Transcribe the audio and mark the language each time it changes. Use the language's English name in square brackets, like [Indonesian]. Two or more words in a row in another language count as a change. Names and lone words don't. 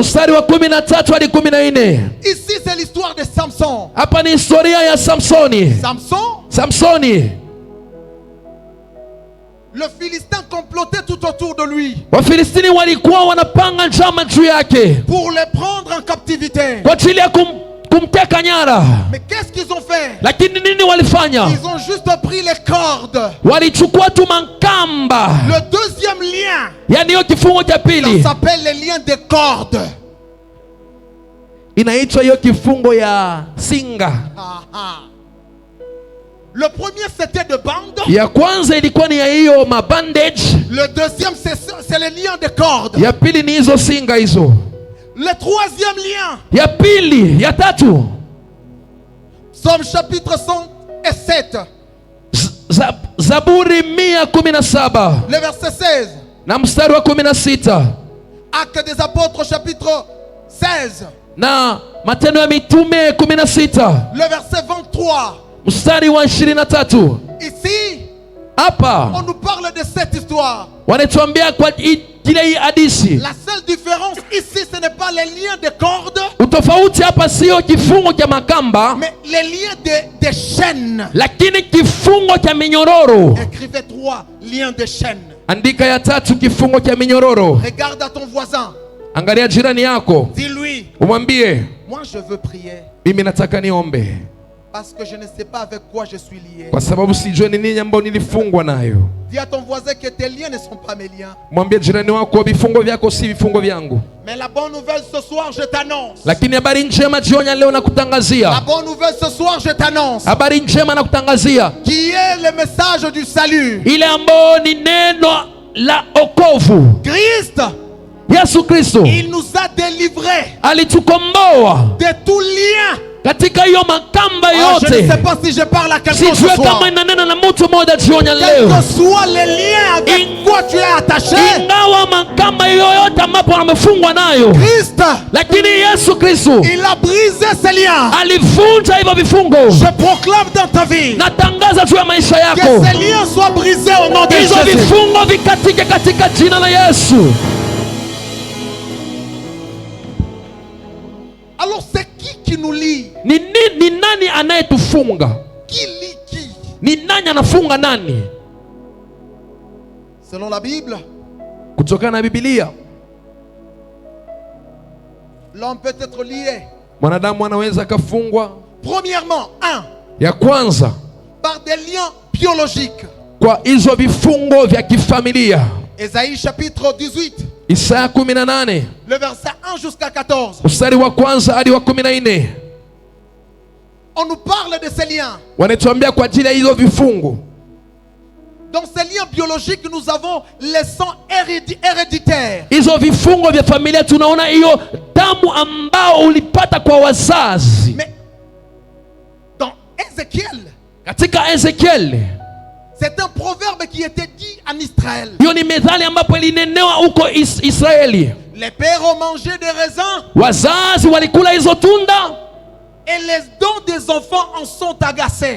[Swahili] mstari wa 13 hadi 14. [French] Ici, c'est l'histoire de Samson. [Swahili] Hapa ni historia ya Samsoni. Samsoni, [French] le Philistin complotait tout autour de lui [Swahili] Wafilistini walikuwa wanapanga njama juu yake [French] pour le prendre en captivité. [Swahili] kwa ajili ya kumteka nyara. [French] Mais qu'est-ce qu'ils ont fait? [Swahili] Lakini nini walifanya? [French] Ils ont juste pris les cordes. [Swahili] Walichukua tu makamba. [French] Le deuxième lien, [Swahili] Yani hiyo kifungo cha [French] ça [Swahili] pili [French] s'appelle les liens de cordes. [Swahili] inaitwa hiyo kifungo ya singa. Ah, ah. [French] Le premier, c'était de bande. [Swahili] Ya kwanza ilikuwa ni ya hiyo mabandage. [French] Le deuxième, c'est les liens de cordes. [Swahili] Ya pili ni hizo singa hizo. [French] Le troisième lien, [Swahili] Ya pili, ya tatu, [French] Psaume chapitre 107, [Swahili] Zaburi 117 [French] le verset 16. [Swahili] na mstari wa 16, [French] Actes des apôtres chapitre 16, [Swahili] na Matendo ya Mitume 16 [French] le verset 23. [Swahili] mstari wa 23. [French] Ici, [Swahili] Hapa [French] on nous parle de cette histoire. [Swahili] wanatuambia kwa kile hii hadithi. [French] La seule différence ici, ce n'est pas les liens de cordes, [Swahili] Utofauti hapa sio kifungo cha makamba, [French] mais les liens de chaînes. [Swahili] lakini kifungo cha minyororo. [French] Écrivez 3 liens de chaînes. [Swahili] Andika ya tatu, kifungo cha minyororo. [French] Regarde à ton voisin. [Swahili] Angalia jirani yako. [French] Dis-lui. [Swahili] Umwambie, [French] Moi je veux prier. [Swahili] mimi nataka niombe. [French] Parce que je ne sais pas avec quoi je suis lié. [Swahili] Kwa sababu sijui ni nini ambayo nilifungwa nayo. [French] Dis à ton voisin que tes liens ne sont pas mes liens. [Swahili] Mwambie jirani wako vifungo vyako si vifungo vyangu. [French] Mais la bonne nouvelle ce soir je t'annonce. [Swahili] Lakini habari njema jioni leo nakutangazia. [French] La bonne nouvelle ce soir je t'annonce. [Swahili] Habari njema nakutangazia. [French] Qui est le message du salut. [Swahili] Ile ambayo ni neno la okovu. [French] Christ. [Swahili] Yesu Kristo. [French] Il nous a délivrés. [Swahili] Alitukomboa [French] de tout lien. [Swahili] katika hiyo makamba yote. [French] Je ne sais pas si je parle à quelqu'un ce [Swahili] Sijue [French] soir. [Swahili] kama inanena na mtu mmoja jioni [French] Quel [Swahili] leo. [French] que soit les liens avec quoi tu es attaché. [Swahili] Ingawa makamba yoyote ambapo amefungwa nayo. [French] Christ. [Swahili] Lakini Yesu Kristo. [French] Il a brisé ces liens. [Swahili] Alivunja hivyo vifungo. [French] Je proclame dans ta vie. [Swahili] Natangaza juu ya maisha yako. [French] Que ces liens soient brisés au nom de Jésus. [Swahili] Hizo vifungo vikatike katika jina la Yesu. [French] Alors c'est qui nous lie? [Swahili] Ni nani anayetufunga? [French] Qui lie qui? [Swahili] Ni nani anafunga nani? [French] Selon la Bible, [Swahili] kutokana na Biblia, [French] l'homme peut être lié. [Swahili] Mwanadamu anaweza kafungwa. [French] Premièrement, [Swahili] ya kwanza, [French] par des liens biologiques. [Swahili] Kwa hizo vifungo vya kifamilia. [French] Ésaïe chapitre 18. [Swahili] Isaya 18. [French] Le verset 1 jusqu'à 14. [Swahili] Mstari wa kwanza hadi wa 14. [French] On nous parle de ces liens. [Swahili] Wanatuambia kwa ajili ya hizo vifungo. [French] Dans ces liens biologiques, nous avons les sangs héréditaires. [Swahili] Hizo vifungo vya familia tunaona hiyo damu ambao ulipata kwa wazazi. [French] Mais dans Ézéchiel, [Swahili] katika Ezekiel, [French] c'est un proverbe qui était dit en Israël. [Swahili] Hiyo ni methali ambapo ilinenewa huko Israeli. [French] Les pères ont mangé des raisins. [Swahili] Wazazi walikula hizo tunda. [French] Et les dents des enfants en sont agacés.